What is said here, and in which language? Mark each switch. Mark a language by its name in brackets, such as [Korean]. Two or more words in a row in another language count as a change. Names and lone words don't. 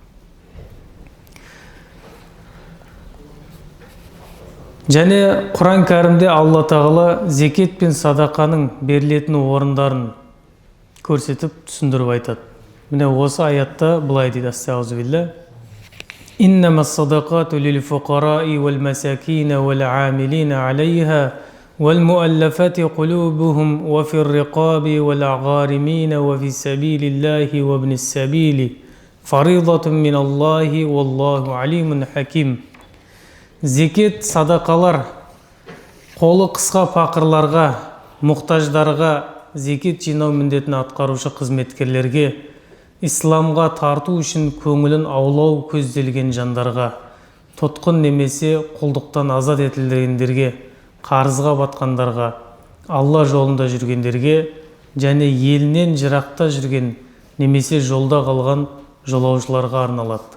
[Kazakh] Және Құран кәрімде Алла тағала зекет пен садақаның берілетін орындарын көрсетіп түсіндіріп айтады. Міне осы аятта былай дейді: Астағфируллах. [Arabic] إنما الصدقات للفقراء والمساكين والعاملين عليها والمؤلفة قلوبهم وفي الرقاب والغارمين وفي سبيل الله وابن السبيل فريضة من الله والله عليم حكيم. [Kazakh] Зекет, садақалар қолы қысқа пақырларға, мұқтаждарға зекет жинау міндетін атқарушы қызметкерлерге, исламға тарту үшін көңілін аулау көзделген жандарға, тұтқын немесе құлдықтан азат етілгендерге, қарызға батқандарға, Алла жолында жүргендерге және елінен жырақта жүрген немесе жолда қалған жолаушыларға арналады.